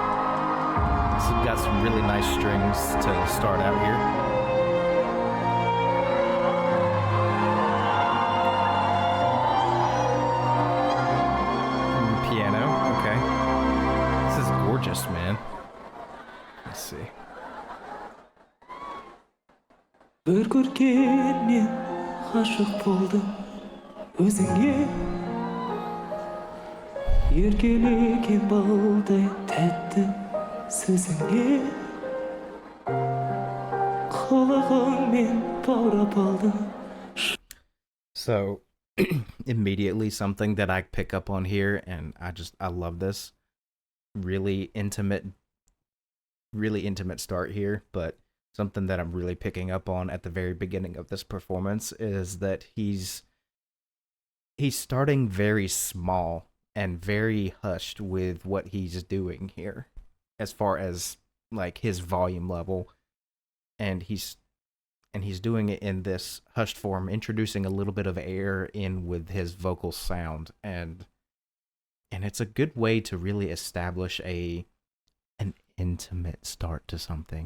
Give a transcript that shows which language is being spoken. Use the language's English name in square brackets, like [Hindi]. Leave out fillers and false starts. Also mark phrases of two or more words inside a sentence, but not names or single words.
[English] So we've got some really nice strings to start out here. Piano, okay. This is gorgeous, man. Let's see. [Kazakh] Bir көргенмен ғашық болдым өзіңе еркелеген балдай тәтті сөзіңе қылығыңмен баурап алдым. [English] So immediately something that I pick up on here, and I love this. Really intimate start here, but something that I'm really picking up on at the very beginning of this performance is that he's starting very small and very hushed with what he's doing here as far as like his volume level, and he's doing it in this hushed form, introducing a little bit of air in with his vocal sound, and it's a good way to really establish an intimate start to something.